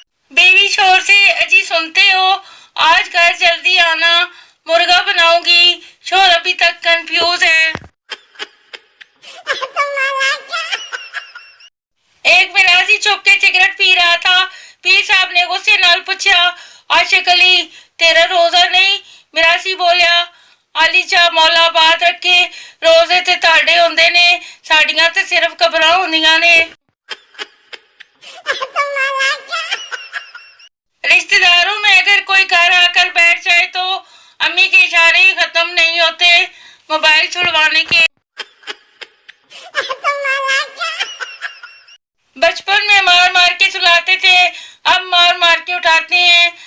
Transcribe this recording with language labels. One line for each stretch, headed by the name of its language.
Urdu: بیوی شوہر سے اجی سنتے ہو، آج گھر جلدی آنا، مرغا بناؤں گی. شوہر ابھی تک کنفیوز ہے. ایک مراسی چھپ کے سگریٹ پی رہا تھا.
Punjabi: پیر صاحب نے غصے نال پوچھا، عاشق علی تیرا روزہ نہیں؟ مراسی بولیا، علی چا مولا بات رکھے، روزے تے تاڑے ہوندے نے، ساڑیاں تے صرف قبراں ہوندیاں نے.
Urdu: رشتہ داروں میں اگر کوئی گھر آ کر بیٹھ جائے تو امی کے اشارے ہی ختم نہیں ہوتے موبائل چھڑوانے کے. بچپن میں مار مار کے سلاتے تھے، اب مار مار کے اٹھاتے ہیں.